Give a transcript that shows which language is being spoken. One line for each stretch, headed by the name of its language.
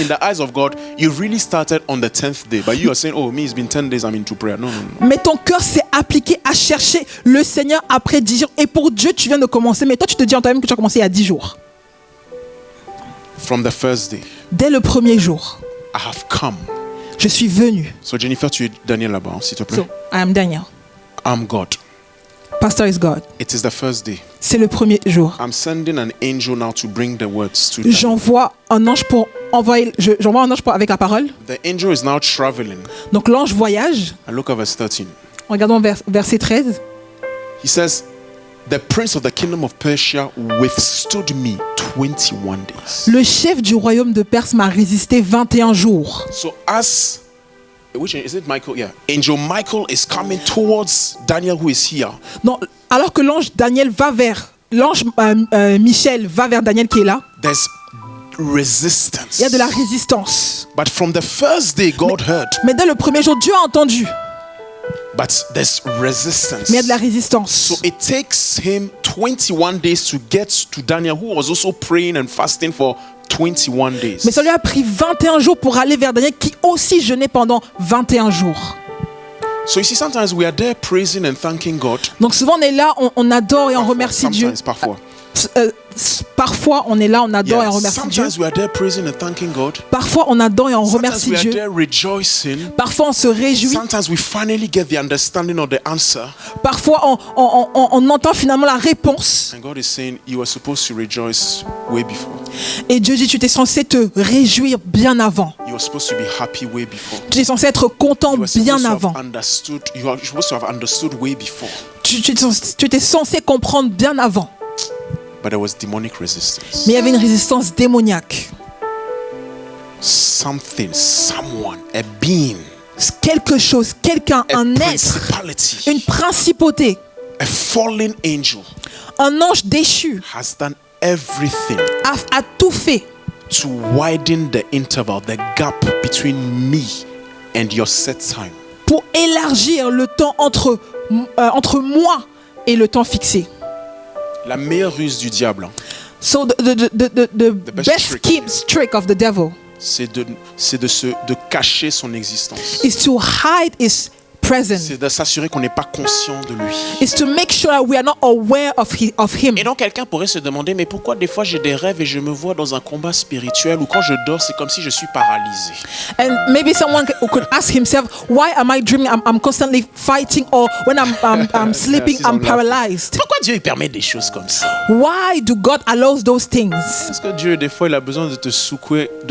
English: In the eyes of God, you really started on the 10th day. But you are saying, oh, me, it's been 10 days, I'm into prayer. No.
French: Mais ton cœur s'est appliqué à chercher le Seigneur après 10 jours. Et pour Dieu, tu viens de commencer. Mais toi, tu te dis en toi-même que tu as commencé il y a 10 jours.
English: From the first day,
French: Dès le premier jour,
English: I have come.
French: je suis venu. So Jennifer, tu es Daniel là-bas, s'il te plaît.
English: So, I am Daniel. I'm God. Pastor is God. It is the first day.
French: C'est le premier jour.
English: I'm sending an angel now to bring the words to Daniel.
French: J'envoie un ange pour envoyer. J'envoie un ange avec la parole.
English: The angel is now traveling.
French: Donc l'ange voyage.
English: And look at verse 13.
French: Regardons verset 13.
English: He says, the prince of the kingdom of Persia withstood me 21 days.
French: Le chef du royaume de Perse m'a résisté 21 jours.
English: So as which is it Michael? Yeah. Angel Michael is coming towards Daniel who is here.
French: Donc, alors que l'ange Daniel va vers l'ange Michel va vers Daniel qui est là.
English: There's resistance.
French: Il y a de la résistance.
English: But from the first day God heard.
French: Mais dès le premier jour, Dieu a entendu.
English: But there's resistance.
French: Mais il y a de la résistance.
English: So it takes him 21 days to get to Daniel who was also praying and fasting for 21 days.
French: Mais ça lui a pris 21 jours pour aller vers Daniel qui aussi jeûnait pendant 21 jours.
English: So you see, sometimes we are there praising and thanking God.
French: Donc souvent on est là, on adore et on remercie Dieu. Parfois. Parfois on est là, on adore et on remercie Dieu.
English: Sometimes we are there praising and thanking God.
French: Parfois on adore et on remercie
English: Sometimes we are
French: Dieu.
English: there rejoicing.
French: Parfois on se réjouit.
English: Sometimes we finally get the understanding of the answer.
French: Parfois on entend finalement la réponse.
English: And God is saying you were supposed to rejoice way before.
French: Et Dieu dit tu étais censé te réjouir bien avant.
English: You were supposed to be happy way before.
French: Tu es censé être content bien avant.
English: You are supposed to have understood way before.
French: Tu étais censé comprendre bien avant.
English: But there was demonic resistance.
French: Mais il y avait une résistance démoniaque.
English: Something, someone, a being,
French: quelque chose, quelqu'un, un être, une principauté,
English: a fallen angel,
French: un ange déchu,
English: has done everything
French: a tout fait
English: to widen the interval, the gap between me and your set time.
French: Pour élargir le temps entre moi et le temps fixé. La meilleure ruse du diable.
English: So the best trick of the devil
French: c'est de cacher son existence.
English: Is to hide his presence.
French: C'est de s'assurer qu'on n'est pas conscient de lui.
English: Is to make sure that we are not aware of him.
French: Et donc quelqu'un pourrait se demander mais pourquoi des fois j'ai des rêves et je me vois dans un combat spirituel ou quand je dors c'est comme si je suis paralysé.
English: And maybe someone could ask himself, why am I dreaming? I'm constantly fighting, or when I'm sleeping, I'm paralyzed.
French: Pourquoi Dieu il permet des choses comme ça?
English: Why do God allows those things?
French: Parce que Dieu des fois il a besoin de te secouer,